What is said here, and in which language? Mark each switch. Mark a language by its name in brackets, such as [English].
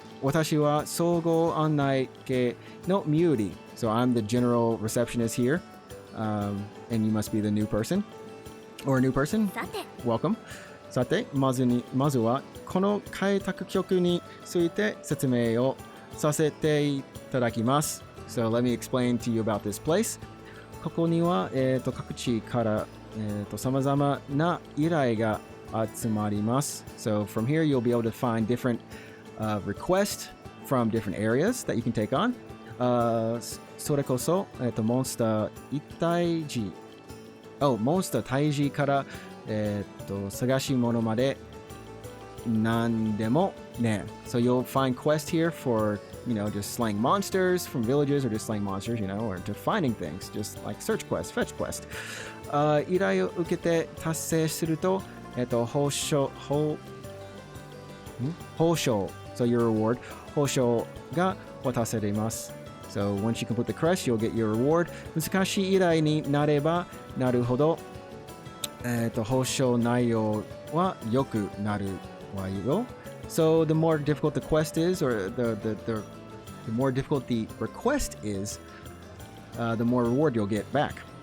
[Japanese] 私は総合案内系の Miuri. [English] So I'm the general receptionist here. And you must be the new person. Or a new person. Welcome. [Japanese] さて、まずはこの開拓局について説明をさせていただきます。 [English] So let me explain to you about this place. [Japanese] ここには、各地から様々な依頼が集まります。 [English] So from here you'll be able to find different requests from different areas that you can take on. [Japanese] それこそ、モンスター一体時。モンスター退治から、探し物まで何でもね。 [English] So you'll find quests here for, you know, just slaying monsters from villages or just slaying monsters, you know, or to finding things, just like search quest, fetch quest. [Japanese] 依頼を受けて達成すると、報奨 [English] So your reward [Japanese] 報奨が渡されます。 [English] So once you complete the quest, you'll get your reward. [Japanese] 難しい依頼になればなるほど、報奨内容は良くなるわよ。 [English] So the more difficult the quest is, or the more difficult the request is, the more reward you'll get back.